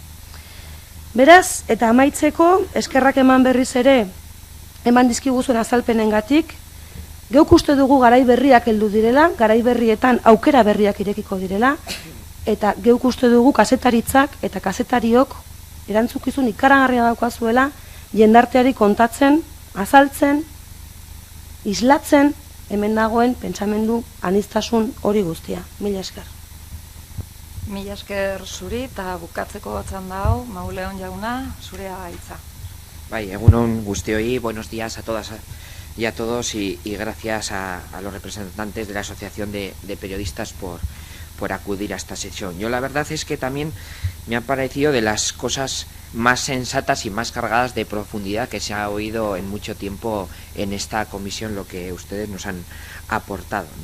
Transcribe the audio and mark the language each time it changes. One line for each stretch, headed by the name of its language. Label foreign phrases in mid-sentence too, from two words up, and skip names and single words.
Basque: Beraz, eta amaitzeko, eskerrak eman berriz ere, eman dizkiguzuen azalpenengatik, geuk uste dugu garai berriak heldu direla, garai berrietan aukera berriak irekiko direla, eta geuk uste dugu kazetaritzak eta kazetariok erantzukizun ikaragarria daukazuela jendarteari kontatzen, azaltzen, islatzen, hemen dagoen pentsamendu aniztasun hori guztia. Mila esker. Mila esker zuri eta bukatzeko txanda hau, Mauleon jauna, zurea hitza. Bai, egunon guztioi,
Spanish: buenos días a todas y a todos y gracias a los representantes de la Asociación de Periodistas por acudir a esta sesión. Yo la verdad es que también me ha parecido de las cosas más sensatas y más cargadas de profundidad que se ha oído en mucho tiempo en esta comisión, lo que ustedes nos han aportado, ¿no?